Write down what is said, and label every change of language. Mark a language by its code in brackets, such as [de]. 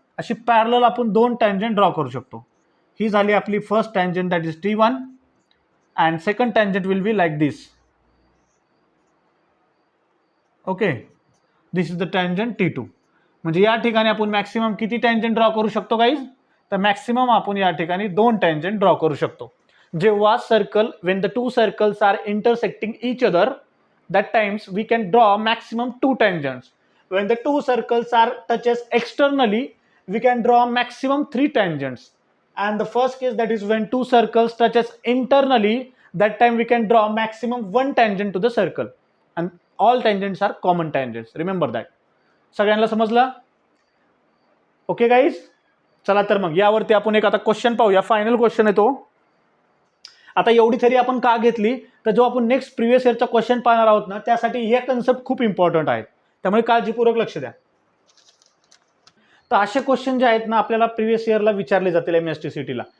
[mr] अशी पॅरलल आपण दोन टँजंट ड्रॉ करू शकतो. ही झाली आपली first tangent, [en] That is T1 and second tangent will be like this. Okay, this is the tangent T2. [mr] म्हणजे या ठिकाणी आपण मॅक्सिमम किती टँजंट ड्रॉ करू शकतो गाईज? तर मॅक्सिमम आपण या ठिकाणी 2 टँजंट ड्रॉ करू शकतो. जेव्हा circle, [en] when the two circles are intersecting each other, that times we can draw maximum 2 tangents. When the two circles are touches externally, we can draw maximum 3 tangents. And the first case, that is when two circles touches internally, that time we can draw maximum 1 tangent to the circle. And all tangents are common tangents. Remember that. [mr] सगळ्यांना समजलं? Okay guys, चला तर मग यावरती आपण एक आता question पाहूया. फायनल क्वेश्चन आहे तो. आता एवढी थेरी आपण का घेतली? तर जो आपण नेक्स्ट प्रिव्हियस इयरचा क्वेश्चन पाहणार आहोत ना, त्यासाठी हे कन्सेप्ट खूप इम्पॉर्टंट आहेत. त्यामुळे काळजीपूर्वक लक्ष द्या. तर असे क्वेश्चन जे आहेत ना, आपल्याला प्रिव्हियस इयरला विचारले जातील MSTCTला.